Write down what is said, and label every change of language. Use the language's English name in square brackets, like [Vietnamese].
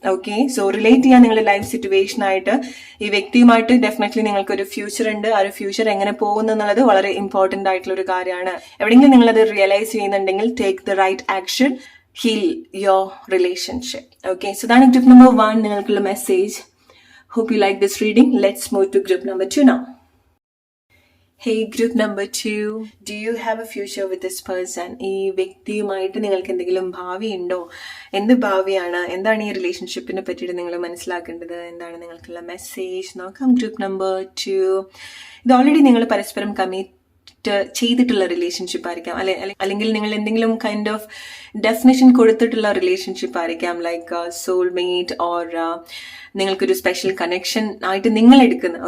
[Malayalam] Okay, so relate ചെയ്യാൻ നിങ്ങളുടെ life situation ആയിട്ട് ഈ വ്യക്തിയുമായിട്ട് ഡെഫിനറ്റ്ലി നിങ്ങൾക്ക് ഒരു ഫ്യൂച്ചർ ഉണ്ട്. ആ ഒരു ഫ്യൂച്ചർ എങ്ങനെ പോകുന്നു എന്നുള്ളത് വളരെ ഇമ്പോർട്ടന്റ് ആയിട്ടുള്ള ഒരു കാര്യമാണ്. എവിടെയെങ്കിലും നിങ്ങൾ അത് റിയലൈസ് ചെയ്യുന്നുണ്ടെങ്കിൽ [English] Take the right action, heal your relationship. [Malayalam] Okay, so അതാണ് ടിപ്പ് നമ്പർ 1 നിങ്ങൾക്കുള്ള message. [English] Hope you like this reading. Let's move to group number 2 now. Hey, group number 2. Do you have a future with this person? [Malayalam] ഈ വ്യക്തിയുമായിട്ട് നിങ്ങൾക്ക് എന്തെങ്കിലും ഭാവി ഉണ്ടോ? എന്ത് ഭാവിയാണ്? എന്താണ് ഈ റിലേഷൻഷിപ്പിനെ പറ്റിയിട്ട് നിങ്ങൾ മനസ്സിലാക്കേണ്ടത്? എന്താണ് നിങ്ങൾക്കുള്ള മെസ്സേജ്? നോക്കാം. Group number 2. ഇത് ഓൾറെഡി നിങ്ങൾ പരസ്പരം ചെയ്തിട്ടുള്ള റിലേഷൻഷിപ്പ് ആയിരിക്കാം, അല്ലെങ്കിൽ നിങ്ങൾ എന്തെങ്കിലും കൈൻഡ് ഓഫ് ഡെഫിനിഷൻ കൊടുത്തിട്ടുള്ള റിലേഷൻഷിപ്പ് ആയിരിക്കാം, ലൈക്ക് സോൾമേറ്റ് ഓർ നിങ്ങൾക്കൊരു സ്പെഷ്യൽ കണക്ഷൻ ആയിട്ട് നിങ്ങൾ എടുക്കുന്ന.